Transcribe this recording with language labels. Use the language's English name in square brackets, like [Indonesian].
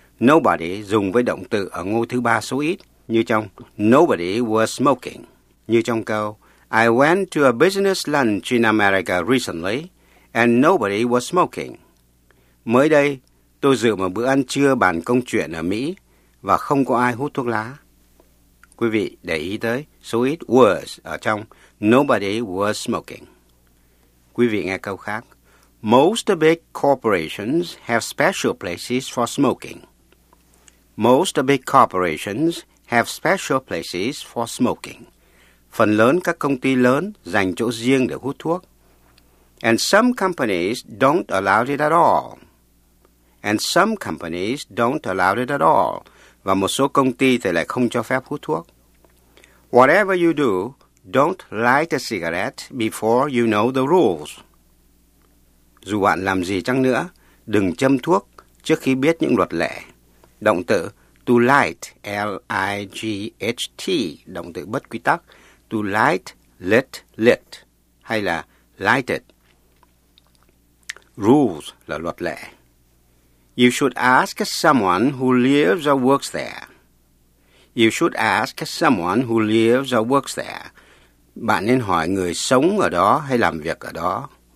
[English] Nobody [Vietnamese] dùng với động từ ở ngôi thứ ba số ít, như trong [English] nobody was smoking, [Vietnamese] như trong câu: [English] I went to a business lunch in America recently, and nobody was smoking. [Vietnamese] Mới đây, tôi dự một bữa ăn trưa bàn công chuyện ở Mỹ, và không có ai hút thuốc lá. Quý vị để ý tới số ít was ở trong [English] nobody was smoking. [Vietnamese] Quý vị nghe câu khác. [English] Most big corporations have special places for smoking. Most big corporations have special places for smoking. [Vietnamese] Phần lớn các công ty lớn dành chỗ riêng để hút thuốc. [English] And some companies don't allow it at all. And some companies don't allow it at all. [Vietnamese] Và một số công ty thì lại không cho phép hút thuốc. [English] Whatever you do, don't light a cigarette before you know the rules. [Vietnamese] Dù bạn làm gì chăng nữa, đừng châm thuốc trước khi biết những luật lệ. Động từ to light, L-I-G-H-T, động từ bất quy tắc. [English] To light, lit, lit, [Vietnamese] hay là [English] lighted. [Vietnamese] Rules là luật lệ. [English] You should ask someone who lives or works there. You should ask someone who lives or works there. [Vietnamese] Bạn nên hỏi người sống ở đó hay làm việc ở đó.